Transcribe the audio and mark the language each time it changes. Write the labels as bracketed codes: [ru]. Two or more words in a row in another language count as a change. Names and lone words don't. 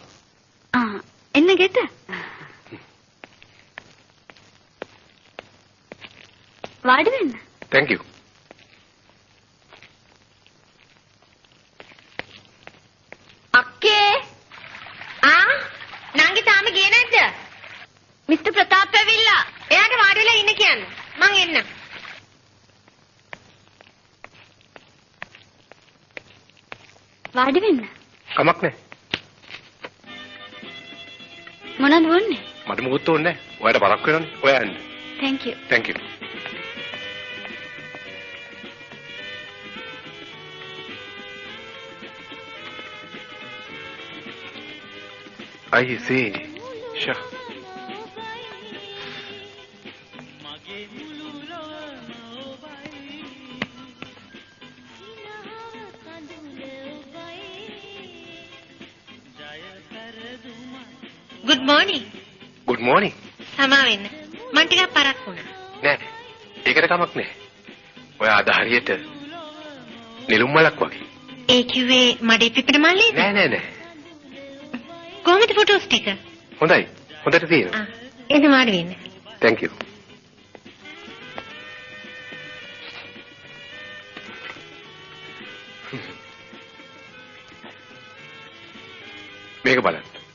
[si] එන්න ගෙට. වාඩි වෙන්න. [en] thank you. [si] අක්කේ. නාගි තාම ගියේ නැද්ද? මිස්ටර් ප්‍රතාප් ඇවිල්ලා. එයාට වාඩි වෙලා ඉන්න කියන්න. මං එන්න. වාඩි වෙන්න. කමක් නැහැ. මොනවද වුනේ? මට මොකුත් ඕනේ නැහැ. ඔයාට බරක් වෙනවනේ. ඔයා යන්න. [en] thank you. thank you. I see. Sure. good morning. good morning. [si] සමා වෙන්න. මං ටිකක් පරක් වුණා. නෑ. ඒකට කමක් නෑ. ඔයා අද හරියට නිලුම් මලක් වගේ. ඒ කිව්වේ මඩේ පිපෙන මල්ලේද? නෑ. කොහොමද ෆොටෝස් ටික? හොඳයි. හොඳට තියෙනවා. එන්න වාඩි වෙන්න. [en] thank you. [si] මේක බලන්න.